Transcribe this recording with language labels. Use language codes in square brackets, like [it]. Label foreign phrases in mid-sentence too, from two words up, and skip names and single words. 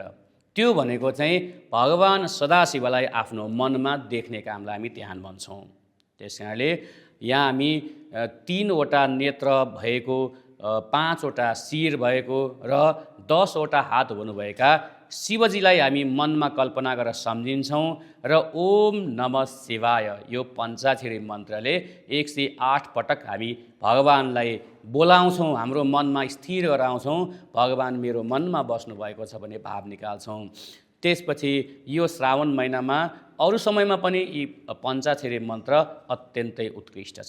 [ne] त्यो भनेको चाहिँ भगवान सदाशिवलाई आफ्नो मनमा देख्ने कामलाई हामी ध्यान भन्छौँ। त्यस कारणले यहाँ हामी 3वटा नेत्र भएको, 5वटा शिर भएको र 10वटा हात हुनुभएका शिवजीलाई हामी मनमा कल्पना गरेर सम्झिन्छौँ र [sa] ओम नमः शिवाय [ne] यो पञ्चाक्षरी मन्त्रले 108 पटक हामी भगवानलाई बोलाउँछौँ, हाम्रो मनमा स्थिर गराउँछौँ। भगवान मेरो मनमा बस्नुभएको छ भन्ने भाव निकाल्छौँ। त्यसपछि यो श्रावण महिनामा अरू समयमा पनि यी पञ्चाक्षरी मन्त्र अत्यन्तै उत्कृष्ट छ।